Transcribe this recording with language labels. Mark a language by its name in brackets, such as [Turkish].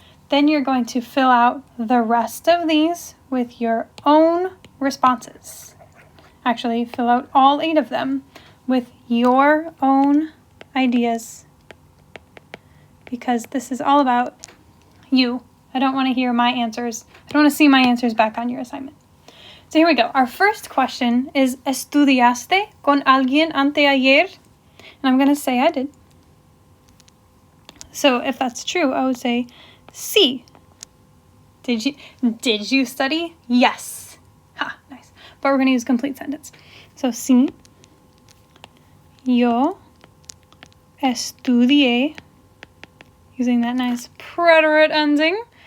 [English] Then you're going to fill out the rest of these with your own responses. Actually, fill out all 8 of them with your own ideas, because this is all about you. I don't want to hear my answers. I don't want to see my answers back on your assignment. So here we go. Our first question is, [Spanish] ¿estudiaste con alguien anteayer? [English] And I'm going to say I did. So if that's true, I would say sí. Did you study? Yes. Ha, nice. But we're going to use complete sentence. So [Spanish] sí, yo estudié, [English] using that nice preterite ending.